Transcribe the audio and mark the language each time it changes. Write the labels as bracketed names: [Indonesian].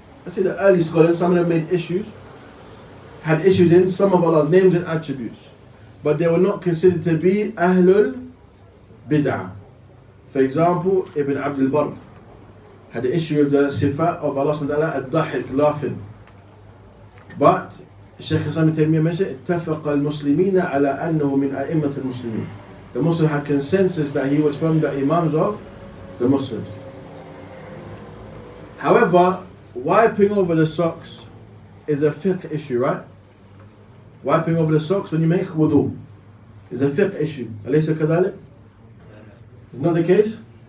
[English] Let's say the early scholars, some of them made issues, had issues in some of Allah's names and attributes, but they were not considered to be Ahlul Bid'ah. For example, Ibn Abdul Barr had the issue of the sifat of Allah subhanahu wa ta'ala, ad-dahik, laughing. But Shaykh Islam ibn Taymiyyah mentioned, [Arabic] اتفق المسلمين على أنه من أئمة المسلمين. [English] The Muslims had consensus that he was from the Imams of the Muslims. However, wiping over the socks is a fiqh issue, right? Wiping over the socks when you make wudu is a fiqh issue. [Arabic] أليس كذلك? [English] Is not the case?